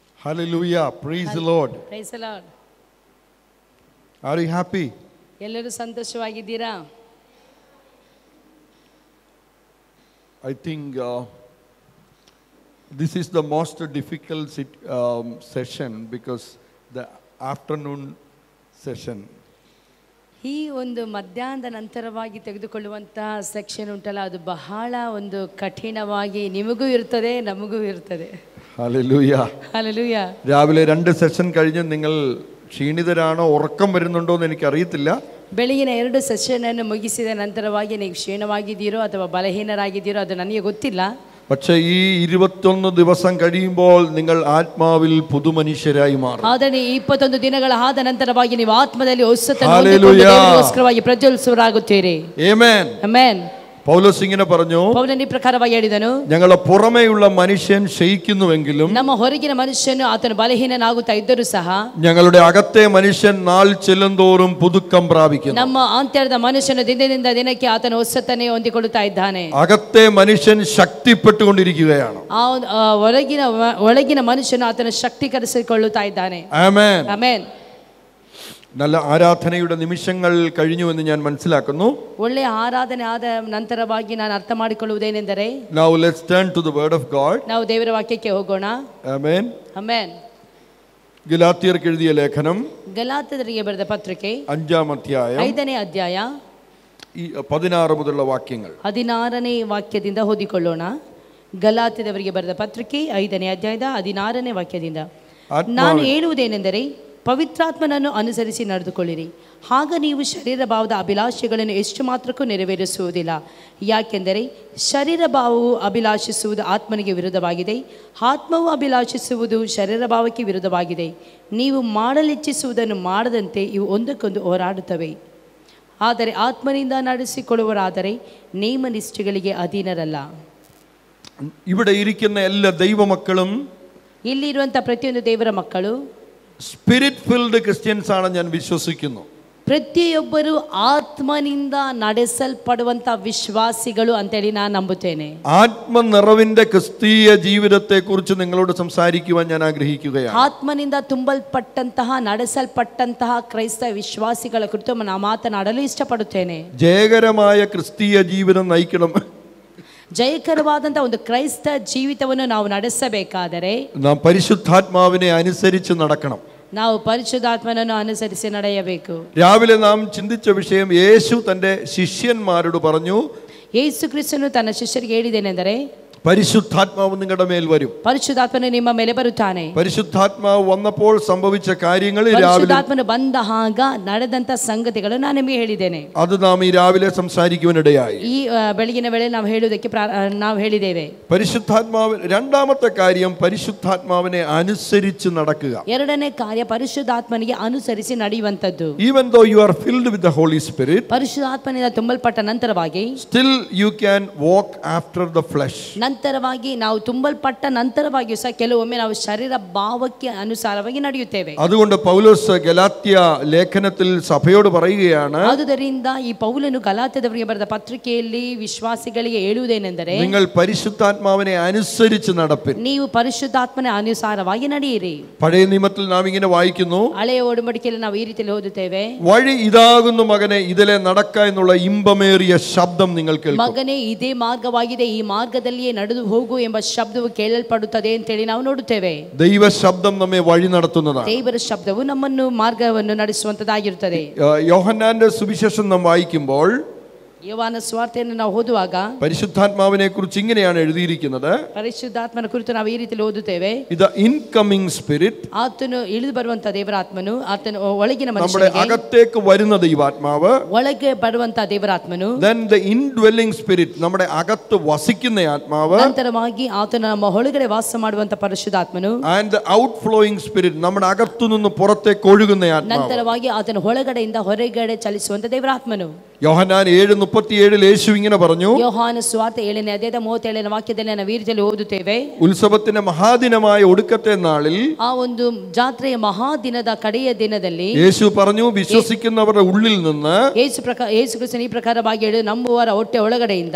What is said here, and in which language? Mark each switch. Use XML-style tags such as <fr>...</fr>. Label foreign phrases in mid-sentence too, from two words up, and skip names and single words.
<en>Hallelujah. Praise the Lord. Praise the Lord. Are you happy?</en> <kn>ಎಲ್ಲರೂ ಸಂತೋಷವಾಗಿದ್ದೀರಾ?</kn> <en>I think this is the most difficult session because the afternoon session.</en> <kn>ಈ ಒಂದು ಮಧ್ಯಾಹ್ನದ ನಂತರವಾಗಿ ತೆಗೆದುಕೊಳ್ಳುವಂತಹ ಸೆಕ್ಷನ್ ಉಂಟಲ್ಲ, ಅದು ಬಹಳ ಒಂದು ಕಠಿಣವಾಗಿ ನಿಮಗೂ ಇರ್ತದೆ, ನಮಗೂ ಇರ್ತದೆ.</kn> <en>Hallelujah. Hallelujah.</en> <ml>രാവിലെ 2 സെഷൻ കഴിഞ്ഞ് നിങ്ങൾ ക്ഷീണിതരാണോ, ഉറക്കം വരുന്നുണ്ടോ എന്ന് എനിക്കറിയത്തില്ല.</ml> <kn>ಬೆಳಗಿನ 2 ಸೆಷನ್ ಅನ್ನು ಮುಗಿಸಿದ ನಂತರವಾಗಿ ನೀವು ಕ್ಷೀಣವಾಗಿದ್ದೀರೋ ಅಥವಾ ಬಲಹೀನರಾಗಿದ್ದೀರೋ ಅದು ನನಗೆ ಗೊತ್ತಿಲ್ಲ.</kn> <ml>പക്ഷേ ഈ 21 ദിവസം കഴിയുമ്പോൾ നിങ്ങൾ ಆತ್ಮಾವಿൽ പുതുമനുഷ്യരായി മാറും.</ml> <kn>ಆದರೆ 21 ದಿನಗಳ ಆದ ನಂತರವಾಗಿ ನೀವು ಆತ್ಮದಲ್ಲಿ ಹೊಸತನ್ನು ಹೊಂದಿಕೊಂಡು ದೇವರಿಗೋಸ್ಕರವಾಗಿ ಪ್ರಜ್ವಲಿಸುವರಾಗುತ್ತೀರಿ. ಆಮೆನ್. ಆಮೆನ್.</kn> <ml>പൗലോസ് ഇങ്ങനെ പറഞ്ഞു,</ml> <kn>ಪೌಲನು ಈ ಪ್ರಕಾರವಾಗಿ ಹೇಳಿದನು,</kn> <ml>ഞങ്ങളുടെ പുറമേയുള്ള മനുഷ്യൻ ക്ഷയിക്കുന്നുവെങ്കിലും</ml> <kn>ನಮ್ಮ ಹೊರಗಿನ ಮನುಷ್ಯನು ಆತನು ಬಲಹೀನನಾಗುತ್ತಾ ಇದ್ದರೂ ಸಹ</kn> <ml>ഞങ്ങളുടെ അകത്തെ മനുഷ്യൻ നാൾ ചെല്ലുന്തോറും പുതുക്കം പ്രാപിക്കുന്നു.</ml> <kn>ನಮ್ಮ ಆಂತರ್ಯದ ಮನುಷ್ಯನು ದಿನದಿಂದ ದಿನಕ್ಕೆ ಆತನು ಹೊಸತನ್ನೇ ಹೊಂದಿಕೊಳ್ಳುತ್ತಾ ಇದ್ದಾನೆ.</kn> <ml>അകത്തെ മനുഷ്യൻ ശക്തിപ്പെട്ടുകൊണ്ടിരിക്കുകയാണ്.</ml> <kn>ಒಳಗಿನ ಮನುಷ್ಯನು ಆತನು ಶಕ್ತೀಕರಿಸಿಕೊಳ್ಳುತ್ತಾ ಇದ್ದಾನೆ.</kn> <ml>ആമേൻ.</ml> <kn>ಆಮೆನ್.</kn> <ml>നല്ല ആരാധനയുടെ നിമിഷങ്ങൾ കഴിഞ്ഞു എന്ന് ഞാൻ മനസ്സിലാക്കുന്നു.</ml> <kn>ಒಳ್ಳೆಯ ಆರಾಧನೆ ಆದ ನಂತರವಾಗಿ ನಾನು ಅರ್ಥ ಮಾಡಿಕೊಳ್ಳುವುದೇನೆಂದರೆ,</kn> <en>Now let's turn to the word of God.</en> <kn>ನಾವು ದೇವರ ವಾಕ್ಯಕ್ಕೆ ಹೋಗೋಣ. ಆಮೆನ್. ಆಮೆನ್.</kn> <ml>ഗലാത്യർക്ക് എഴുതിയ ലേഖനം,</ml> <kn>ಗಲಾತ್ಯರಿಗೆ ಬರೆದ ಪತ್ರಿಕೆ</kn> <ml>5ാം അധ്യായം</ml> <kn>5ನೇ ಅಧ್ಯಾಯ</kn> <ml>16 മുതലുള്ള വാക്യങ്ങൾ.</ml> <kn>16ನೇ ವಾಕ್ಯದಿಂದ ಓದಿಕೊಳ್ಳೋಣ. ಗಲಾತ್ಯದವರಿಗೆ ಬರೆದ ಪತ್ರಿಕೆ 5ನೇ ಅಧ್ಯಾಯದ 16ನೇ ವಾಕ್ಯದಿಂದ, ನಾನು ಹೇಳುವುದೇನೆಂದರೆ ಪವಿತ್ರಾತ್ಮನನ್ನು ಅನುಸರಿಸಿ ನಡೆದುಕೊಳ್ಳಿರಿ, ಆಗ ನೀವು ಶರೀರ ಭಾವದ ಅಭಿಲಾಷೆಗಳನ್ನು ಎಷ್ಟು ಮಾತ್ರಕ್ಕೂ ನೆರವೇರಿಸುವುದಿಲ್ಲ. ಯಾಕೆಂದರೆ ಶರೀರ ಭಾವವು ಅಭಿಲಾಷಿಸುವುದು ಆತ್ಮನಿಗೆ ವಿರುದ್ಧವಾಗಿದೆ, ಆತ್ಮವು ಅಭಿಲಾಷಿಸುವುದು ಶರೀರ ಭಾವಕ್ಕೆ ವಿರುದ್ಧವಾಗಿದೆ. ನೀವು ಮಾಡಲಿಚ್ಛಿಸುವುದನ್ನು ಮಾಡದಂತೆ ಇವು ಒಂದಕ್ಕೊಂದು ಹೋರಾಡುತ್ತವೆ. ಆದರೆ ಆತ್ಮನಿಂದ ನಡೆಸಿಕೊಳ್ಳುವರಾದರೆ ನೇಮ ನಿಷ್ಠೆಗಳಿಗೆ ಅಧೀನರಲ್ಲ.</kn> <ml>ഇവിടെ ഇരിക്കുന്ന എല്ലാ ദൈവമക്കളും,</ml> <kn>ಇಲ್ಲಿರುವಂಥ ಪ್ರತಿಯೊಂದು ದೇವರ ಮಕ್ಕಳು</kn> <en>spirit filled Christians</en> <ml>ആണ് ഞാൻ വിശ്വസിക്കുന്നു.</ml> <kn>ಪ್ರತಿಯೊಬ್ಬರು ಆತ್ಮನಿಂದ ನಡೆಸಲ್ಪಡುವಂತ ವಿಶ್ವಾಸಿಗಳು ಅಂತೇಳಿ ನಾನು ನಂಬುತ್ತೇನೆ.</kn> <ml>ആത്മനിറവിന്റെ ക്രിസ്തീയ ജീവിതത്തെ കുറിച്ച് നിങ്ങളോട് സംസാരിക്കുവാൻ ഞാൻ ആഗ്രഹിക്കുകയാണ്.</ml> <kn>ಆತ್ಮನಿಂದ ತುಂಬಲ್ಪಟ್ಟಂತಹ ನಡೆಸಲ್ಪಟ್ಟಂತಹ ಕ್ರೈಸ್ತ ವಿಶ್ವಾಸಿಗಳ ಕುರಿತು ನಾನು ಮಾತನಾಡಲು ಇಷ್ಟಪಡುತ್ತೇನೆ.</kn> <ml>ജയകരമായ ക്രിസ്തീയ ജീവിതം നയിക്കണം,</ml> <kn>ಜಯಕರವಾದಂತಹ ಒಂದು ಕ್ರೈಸ್ತ ಜೀವಿತವನ್ನು ನಾವು ನಡೆಸಬೇಕಾದರೆ</kn> <ml>നാം പരിശുദ്ധാത്മാവിനെ അനുസരിച്ച് നടക്കണം.</ml> <kn>ನಾವು ಪರಿಶುದ್ಧಾತ್ಮನನ್ನು ಅನುಸರಿಸಿ ನಡೆಯಬೇಕು.</kn> <ml>രാവിലെ നാം ചിന്തിച്ച വിഷയം, യേശു തന്റെ ശിഷ്യന്മാരോട് പറഞ്ഞു,</ml> <kn>ಯೇಸು ಕ್ರಿಸ್ತನು ತನ್ನ ಶಿಷ್ಯರಿಗೆ ಹೇಳಿದ್ದೇನೆಂದರೆ,</kn> <ml>പരിശുദ്ധാത്മാവ് നിങ്ങളുടെ മേൽ വരും.</ml> <kn>ಪರಿಶುದ್ಧಾತ್ಮನು ನಿಮ್ಮ ಮೇಲೆ ಬರುತ್ತಾನೆ.</kn> <ml>പരിശുദ്ധാത്മാവ് വന്നപ്പോൾ സംഭവിച്ച കാര്യങ്ങൾ</ml> <kn>ಪರಿಶುದ್ಧಾತ್ಮನು ಬಂದಾಗ ನಡೆದಂತ ಸಂಗತಿಗಳು ನಾನು ನಿಮಗೆ ಹೇಳಿದ್ದೇನೆ.</kn> <ml>അത് നാം ഈ രാവിലെ സംസാരിക്കുവാനിടയായി.</ml> <kn>ಈ ಬೆಳಗಿನ ವೇಳೆ ನಾವು ಹೇಳುವುದಕ್ಕೆ ನಾವು ಹೇಳಿದ್ದೇವೆ.</kn> <ml>പരിശുദ്ധാത്മാവ്, രണ്ടാമത്തെ കാര്യം പരിശുദ്ധാത്മാവിനെ അനുസരിച്ച് നടക്കുക.</ml> <kn>ಎರಡನೇ ಕಾರ್ಯ ಪರಿಶುದ್ಧಾತ್ಮನಿಗೆ ಅನುಸರಿಸಿ ನಡೆಯುವಂತದ್ದು.</kn> <en>Even though you are filled with the Holy Spirit,</en> <kn>ಪರಿಶುದ್ಧಾತ್ಮನಿಂದ ತುಂಬಲ್ಪಟ್ಟ ನಂತರವಾಗಿ</kn> <en>still you can walk after the flesh.</en> <kn>ನಂತರವಾಗಿ ನಾವು ತುಂಬಲ್ಪಟ್ಟ ನಂತರವಾಗಿಯೂ ಸಹ ಕೆಲವೊಮ್ಮೆ ನಾವು ಶರೀರ ಭಾವಕ್ಕೆ ಅನುಸಾರವಾಗಿ ನಡೆಯುತ್ತೇವೆ.</kn> <ml>അതുകൊണ്ട് പൗലോസ് ഗലാത്യ ലേഖനത്തിൽ സഭയോട് പറയുകയാണ്,</ml> <kn>ಆದುದರಿಂದ ಈ ಪೌಲನು ಗಲಾತ್ಯದವರಿಗೆ ಬರೆದ ಪತ್ರಿಕೆಯಲ್ಲಿ ವಿಶ್ವಾಸಿಗಳಿಗೆ ಹೇಳುವುದೇನೆಂದರೆ,</kn> <ml>നിങ്ങൾ പരിശുദ്ധാത്മാവിനെ അനുസരിച്ച് നടപ്പിൻ.</ml> <kn>ನೀವು ಪರಿಶುದ್ಧಾತ್ಮನ ಅನುಸಾರವಾಗಿ ನಡೆಯಿರಿ.</kn> <ml>പഴയ നിയമത്തിൽ നാം ഇങ്ങനെ വായിക്കുന്നു,</ml> <kn>ಹಳೆಯ ಒಡಂಬಡಿಕೆಯಲ್ಲಿ ನಾವು ಈ ರೀತಿಯಲ್ಲಿ ಓದುತ್ತೇವೆ,</kn> <ml>വഴി ഇതാകുന്നു മകനെ, ഇതിലെ നടക്ക എന്നുള്ള ഇമ്പമേറിയ ശബ്ദം നിങ്ങൾ കേൾക്കും.</ml> <kn>ಮಗನೇ ಇದೇ ಮಾರ್ಗವಾಗಿದೆ, ಈ ಮಾರ್ಗದಲ್ಲಿಯೇ ನಡೆದು ಹೋಗು ಎಂಬ ಶಬ್ದವು ಕೇಳಲ್ಪಡುತ್ತದೆ ಅಂತೇಳಿ ನಾವು ನೋಡುತ್ತೇವೆ.</kn> <ml>ദൈവ ശബ്ദം നമ്മെ വഴി നടത്തുന്നതാണ്.</ml> <kn>ದೇವರ ಶಬ್ದವು ನಮ್ಮನ್ನು ಮಾರ್ಗವನ್ನು ನಡೆಸುವಂತದ್ದಾಗಿರುತ್ತದೆ.</kn> <ml>യോഹന്നാന്റെ സുവിശേഷം നാം വായിക്കുമ്പോൾ,</ml> <kn>ಯೋಹಾನ ಸುವಾರ್ತೆಯನ್ನು ನಾವು ಓದುವಾಗ</kn> <ml>പരിശുദ്ധാത്മാവിനെ കുറിച്ച് ഇങ്ങനെയാണ് എഴുതിയിരിക്കുന്നത്,</ml> <kn>ಪರಿಶುದ್ಧಾತ್ಮನ ಕುರಿತು ನಾವು ಈ ರೀತಿಯಲ್ಲಿ ಓದುತ್ತೇವೆ,</kn> <en>ഇത് incoming spirit,</en> <kn>ಆತನು ಇಳಿದು ಬರುವಂತ ದೇವರ ಆತ್ಮನು, ಆತನು ಒಳಗಿನ</kn> <ml>നമ്മുടെ</ml> <kn>ಮನುಷ್ಯನಿಗೆ</kn> <ml>അകത്തേക്ക് വരുന്ന ദൈവാത്മാവ്,</ml> <kn>ಒಳಗೆ ಬರುವಂತ ದೇವರಾತ್ಮನು,</kn> <en>then the indwelling spirit,</en> <ml>നമ്മുടെ അകത്ത് വസിക്കുന്ന ആത്മാവ്,</ml> <kn>ನಂತರವಾಗಿ ಆತನು ನಮ್ಮ ಒಳಗಡೆ ವಾಸ ಮಾಡುವಂತ ಪರಿಶುದ್ಧಾತ್ಮನು,</kn> <en>and the outflowing spirit,</en> <ml>നമ്മുടെ അകത്തു നിന്ന് പുറത്തേക്ക് ഒഴുകുന്ന ആത്മാവ്.</ml> <kn>ನಂತರವಾಗಿ ಆತನ ಒಳಗಡೆಯಿಂದ ಹೊರಗಡೆ ಚಲಿಸುವಂತ ದೇವರಾತ್ಮನು.</kn> <ml>യോഹന്നാൻ 7:37 യേശു ഇങ്ങനെ പറഞ്ഞു.</ml> <kn>ಯೋಹಾನ ಸುವಾರ್ತೆ 7ನೇ ಅಧ್ಯಾಯದ 37ನೇ ವಾಕ್ಯದಲ್ಲಿ ನಾವು ಈ ರೀತಿಯಲ್ಲಿ ಓದುತ್ತೇವೆ.</kn> <ml>ഉത്സവത്തിന്റെ മഹാദിനമായ ഒടുക്കത്തെ നാളിൽ,</ml> <kn>ಆ ಒಂದು ಜಾತ್ರೆಯ ಮಹಾದಿನದ ಕಡೆಯ ದಿನದಲ್ಲಿ</kn> <ml>യേശു പറഞ്ഞു, വിശ്വസിക്കുന്നവരുടെ ഉള്ളിൽ നിന്ന്</ml> <kn>ಯೇಸು ಕ್ರಿಸ್ತನ ಈ ಪ್ರಕಾರವಾಗಿ ಹೇಳಿ ನಂಬುವವರ ಹೊಟ್ಟೆ ಒಳಗಡೆಯಿಂದ</kn>